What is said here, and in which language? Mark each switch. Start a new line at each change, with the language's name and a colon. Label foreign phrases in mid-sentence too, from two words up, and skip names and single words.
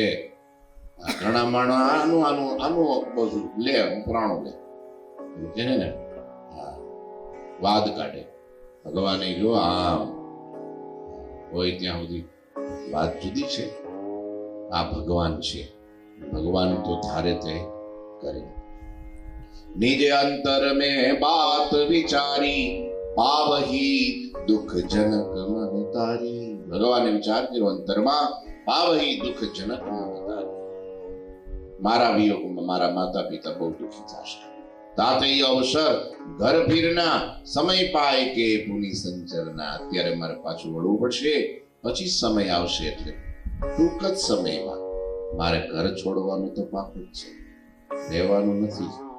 Gujarati: ઘણા માણસ આનું બધું લે, ઉપરાણું લે, કે ને વાદ કાઢે. ભગવાને જો આમ હોય ત્યાં સુધી વાત જુદી છે. આ ભગવાન છે, ભગવાન તો ધારે તે કરે.
Awadhi: निज अंतर में बात विचारी पावही दुख जनक महतारी.
Gujarati: ભગવાને વિચાર કર્યો અંતરમાં,
Awadhi: पावही दुख जनक महतारी.
Gujarati: મારા વિયોગમાં મારા માતા પિતા બહુ દુઃખી થશે.
Awadhi: ताते अवसर घर फीरना समय पाय के पुनी संचरना.
Gujarati: અત્યારે મારે પાછું વળવું પડશે, પછી સમય આવશે એટલે ટૂંક જ સમયમાં મારે ઘર છોડવાનું તો પાકું જ છે, રહેવાનું નથી.